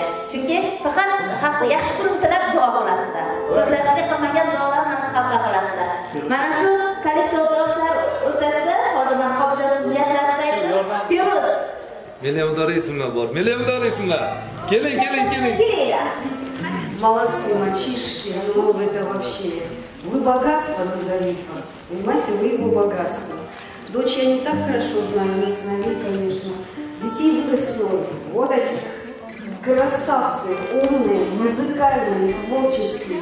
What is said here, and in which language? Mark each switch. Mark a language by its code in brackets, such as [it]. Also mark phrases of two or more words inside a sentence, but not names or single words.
[uz] Chunki faqat xalqni yaxshi kunini tilab duo qilasizlar. O'zlaringizga qilmagan duolar mana shu xalqqa qilasizlar. Mana shu kollektivdoshlar o'rtasida hozir men hozir niyatlaringizni aytdim. Piruz. Milliondor ismlar bor. Milliondor ismlar. Keling. [ru] Молодцы, мальчишки, ну это вообще. Вы богатство Зарифа, понимаете, вы его богатство. Дочь я не так хорошо знаю, но сыновей, конечно. Детей вырастет, вот они, красавцы, умные, музыкальные, творческие.